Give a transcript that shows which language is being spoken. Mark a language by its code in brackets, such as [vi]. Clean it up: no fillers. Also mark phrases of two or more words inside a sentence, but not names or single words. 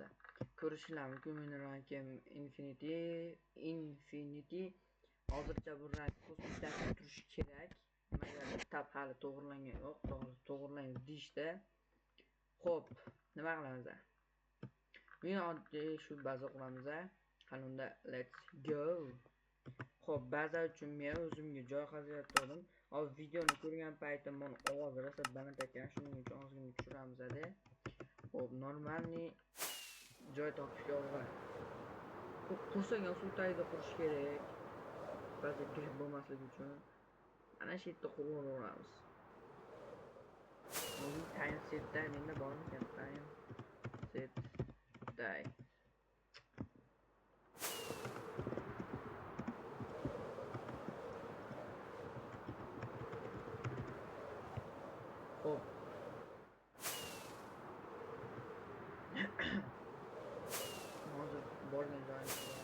[uz] Ko'rishinglar mumkin, meni rankim Infinity. Hozircha bu rank kosmikda turishi kerak. Nimaga tab hali to'g'irlangan yo'q, to'g'irlaymiz deyishdi. Xo'p, nima qilamiz? Bugun oddiy shu baza quramiz. Qani unda [en] let's go. [uz] Xo'p, baza uchun men o'zimga joy qaziyotgandim. Hozir videoni ko'rgan paytim men ovozi rosa baland ekan, shuning uchun ozgina tushiramiz edi. Xo'p, normalniy joy topishga o'g'ir. Qursak suv tagida qurish kerak. Baza kirib bo'lmasligi uchun ana shu yerda quraveramiz. O'zi [en] time set [uz] da menda bormi ekan? [en] Time set day. [uz] Hop. Hozir borgan joyimiz bor.